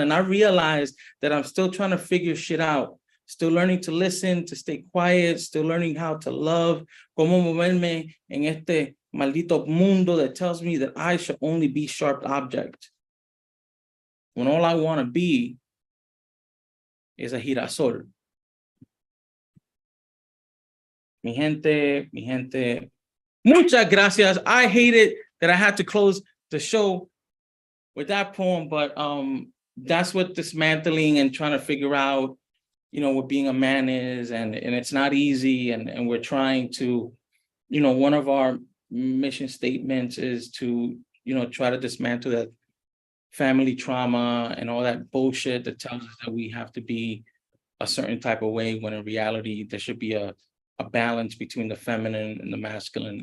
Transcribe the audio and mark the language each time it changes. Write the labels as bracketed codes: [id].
[en] And I realize that I'm still trying to figure shit out, still learning to listen, to stay quiet, still learning how to love, [es] cómo moverme en este maldito mundo [en] that tells me that I should only be sharp object, when all I want to be is a girasol. [es] Mi gente, muchas gracias. [en] I hated that I had to close the show with that poem, but that's what dismantling and trying to figure out, what being a man is, and it's not easy, and we're trying to, one of our mission statements is to, try to dismantle that family trauma and all that bullshit that tells us that we have to be a certain type of way, when in reality there should be a balance between the feminine and the masculine.